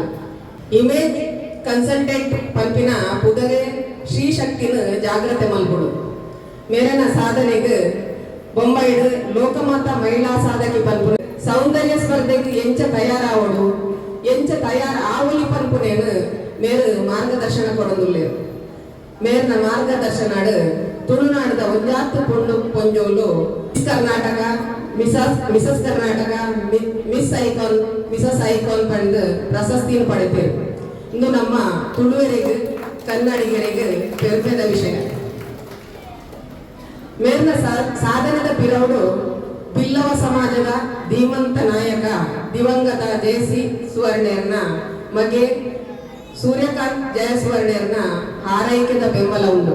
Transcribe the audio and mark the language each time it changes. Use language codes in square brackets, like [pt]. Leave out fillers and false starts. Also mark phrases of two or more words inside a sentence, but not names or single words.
[en] image consultant [tcy] ಪಂಪಿನ ಪುದರೆ ಶ್ರೀ ಶಕ್ತಿನ ಜಾಗ್ರತೆ ಮಲ್ಪುಡು ಮೇರನ ಸಾಧನೆಗೆ ಬೊಂಬೈಡ್ ಲೋಕಮಾತಾ ಮಹಿಳಾ ಸಾಧಕಿ ಪನ್ಪುನ ಸೌಂದರ್ಯ ಸ್ಪರ್ಧೆಗೆ ಎಂಚ ತಯಾರಾವಡು ಎಂಚ ತಯಾರ ಆವಲಿ ಪನ್ಪುನೇನು ಮೇರು ಮಾರ್ಗದರ್ಶನ ಕೊಡೋದಿಲ್ಲ. ಮೇರ್ನ ಮಾರ್ಗದರ್ಶನ ತುಳುನಾಡದ ಒಂಜಾತ್ತು ಪೊಣ್ಣು ಪೊಂಜೋಲು ಕರ್ನಾಟಕ, ಮಿಸಸ್ ಕರ್ನಾಟಕ, ಮಿಸಸ್ ಐಕಾನ್ ಪಡೆದು ಪ್ರಶಸ್ತಿಯನ್ನು ಪಡೆದರು. ಇಂದು ನಮ್ಮ ತುಳುವರಿಗೆ ಕನ್ನಡಿಗರಿಗೆ ಹೆಮ್ಮೆದ ವಿಷಯ. ಮೇರ್ನ ಸಾಧನದ ಪಿರೌಡು ಬಿಲ್ಲವ ಸಮಾಜದ ಧೀಮಂತ ನಾಯಕ ದಿವಂಗತ ಜಯಸಿ ಸುವರ್ಣೇರ್ನ ಮಗೆ ಸೂರ್ಯಕಾಂತ್ ಜಯಸುವರ್ಣೇರ್ನ ಹಾರೈಕೆದ ಬೆಂಬಲ ಉಂಟು.